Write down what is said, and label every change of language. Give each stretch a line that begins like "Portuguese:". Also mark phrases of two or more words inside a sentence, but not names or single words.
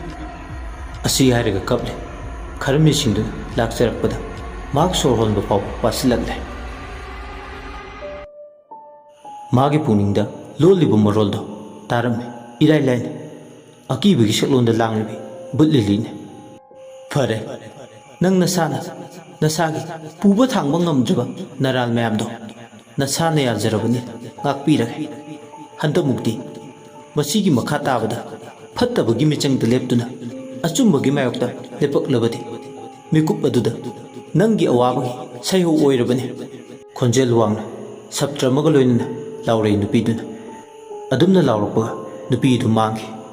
Manipuri: asi hairaga kaple kharmi singdu lakcharakpada mak sor honba paw pasilakle magi puningda lolibu maroldo tarame irai lain akibagi saklonda langlibi butliline fare nang nasana nasagi puba thangba ngamjaba naral mayamdo nasana yajarabani ngakpirage handa mukti masigi makha tabada ꯐꯠꯇꯕꯒꯤ ꯃꯤꯆꯪꯗ ꯂꯦꯞꯇꯨꯅ ꯑꯆꯨꯝꯕꯒꯤ ꯃꯥꯌꯣꯛꯇ ꯂꯦꯞꯄꯛꯂꯕꯗꯤ ꯃꯤꯀꯨꯞ ꯑꯗꯨꯗ ꯅꯪꯒꯤ ꯑꯋꯥꯕꯒꯤ ꯁꯩꯍꯧ ꯑꯣꯏꯔꯕꯅꯤ ꯈꯣꯟꯖꯦꯜ ꯋꯥꯡꯅ ꯁꯞꯇ꯭ꯔ ꯑꯃꯒ ꯂꯣꯏꯅꯅ ꯂꯥꯎꯔꯛꯏ ꯅꯨꯄꯤꯗꯨꯅ ꯑꯗꯨꯝꯅ ꯂꯥꯎꯔꯛꯄꯒ ꯅꯨꯄꯤꯗꯨ ꯃꯥꯡꯈꯤ